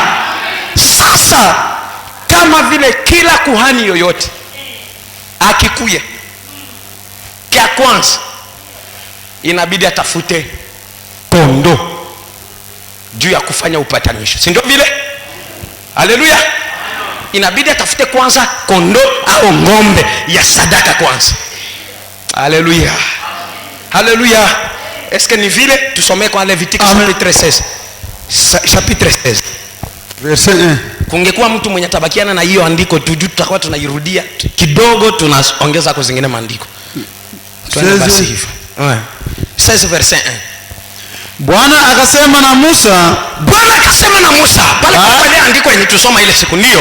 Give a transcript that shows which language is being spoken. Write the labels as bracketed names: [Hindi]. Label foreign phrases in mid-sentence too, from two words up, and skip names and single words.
[Swahili] Sasa kama vile kila kuhani yoyote akikuya, kia kwanza inabidi atafute kondo juu ya kufanya upatanisho, si ndio vile? Haleluya. Inabidi atafute kwanza kondo au ngombe ya sadaka kwanza. Haleluya. Haleluya. [French] Est-ce que [Swahili] ni vile? Tusome kwa Levitique chapitre 16. Chapitre 16. Verset 1. Kungekuwa mtu mwenye tabakiana na hiyo andiko tu, tutakuwa tunairudia kidogo, tunaongeza kwa zingine maandiko. Tuende basi hivyo. 16 verset 1. Bwana akasema na Musa. Bwana akasema na Musa. Pale pale andiko yenye tusoma ile siku, ndio